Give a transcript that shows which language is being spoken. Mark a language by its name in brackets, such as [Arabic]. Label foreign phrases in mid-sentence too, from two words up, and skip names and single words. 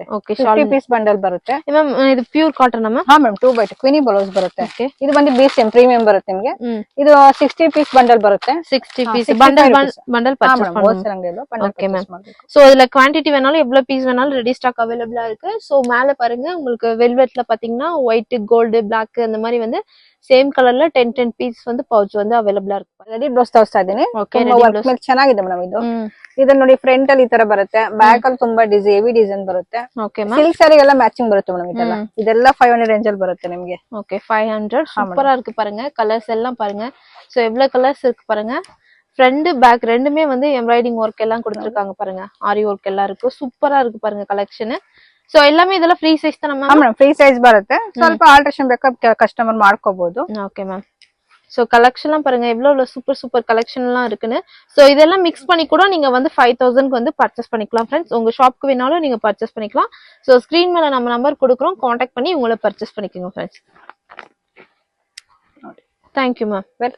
[Kannada] 50 [English] piece bundle [Kannada] ಬರುತ್ತೆ [English] ಮ್ಯಾಮ್. ಇದು pure cotton ma'am? [Kannada] ಹಾ ಮ್ಯಾಮ್, 2 by 2 ಕ್ವಿನಿ ಬಲೋಸ್ ಬರುತ್ತೆ. ಇದು ಬಂದು BCM ಪ್ರೀಮಿಯಂ ಬರುತ್ತೆ ನಿಮ್ಗೆ. ಇದು 60 [English] piece bundle [Kannada] ಬರುತ್ತೆ. [Tamil] 60 [English] piece bundle [Tamil] பர்சேஸ் பண்ணுங்க. [English] okay ma'am. [Tamil] சோ இதுல குவாண்டிட்டி வேணாலும் எவ்வளவு பீஸ் வேணாலும் [English] ready stock [Tamil] அவைலபிளா இருக்கு. சோ மேல பாருங்க உங்களுக்கு வெல்வெட்ல பாத்தீங்கன்னா ஒயிட், கோல்டு, பிளாக் அந்த மாதிரி வந்து [English] same colour [Tamil] ல 10 ಪೀಸ್ வந்து ಪೌಚ್ வந்து ಅವೈಲಬಲ್ ಇರುತ್ತೆ. [English] ready blouse [Kannada] ತೋರಿಸ್ತಾ ಇದೀನಿ. ವರ್ಕ್ ಮೇಲೆ ಚೆನ್ನಾಗಿದೆ ಮೇಡಮ್ ಇದು. ಇದನ್ನ ನೋಡಿ ಫ್ರಂಟ್ ಅಲ್ಲಿ ಈ ತರ ಬರುತ್ತೆ, ಬ್ಯಾಕ್ ಅಲ್ಲಿ ತುಂಬಾ [English] heavy design [Kannada] ಬರುತ್ತೆ. [English] okay ma'am. silk saree [Kannada] ಎಲ್ಲ ಮ್ಯಾಚಿಂಗ್ ಬರುತ್ತೆ ಮೇಡಮ್. ಇದೆಲ್ಲ 500 ರೇಂಜ್ ಅಲ್ಲಿ ಬರುತ್ತೆ ನಿಮಗೆ. [Tamil] ஓகே 500 சூப்பரா இருக்கு பாருங்க. கலர்ஸ் எல்லாம் பாருங்க. சோ எவ்வளவு கலர்ஸ் இருக்கு பாருங்க. [English] front back [Tamil] ரெண்டுமே வந்து [English] embroidering work [Tamil] எல்லாம் கொடுத்திருக்காங்க பாருங்க. ஆரி ஒர்க் எல்லாம் இருக்கு. சூப்பரா இருக்கு பாருங்க கலெக்ஷன். சோ எல்லாமே [Kannada] ಇದೆಲ್ಲ ಫ್ರೀ ಸೈಜ್ ತಾನ ಮ್ಯಾಮ್? [English] madam free size ಬರುತ್ತೆ. [Kannada] ಸ್ವಲ್ಪ ಆಲ್ಟರೇಷನ್ ಬೇಕಾದ್ರೆ ಕಸ್ಟಮರ್ ಮಾಡ್ಕೋಬಹುದು. [English] okay ma'am. [Tamil] சோ கலெக்ஷன்லாம் பாருங்க எவ்வளவு சூப்பர் கலெக்ஷன்லாம் இருக்குன்னு. சோ இதெல்லாம் மிக்ஸ் பண்ணி கூட நீங்க வந்து 5000 க்கு வந்து பர்ச்சேஸ் பண்ணிக்கலாம் ஃப்ரெண்ட்ஸ். உங்க ஷாப்க்கு வேணாலும் நீங்க பர்ச்சேஸ் பண்ணிக்கலாம். சோ ஸ்கிரீன் மேல நம்ம நம்பர் கொடுக்குறோம், கான்டாக்ட் பண்ணி உங்களை பர்ச்சேஸ் பண்ணிக்கோங்க ஃப்ரெண்ட்ஸ். [English] Thank you ma'am. Welcome.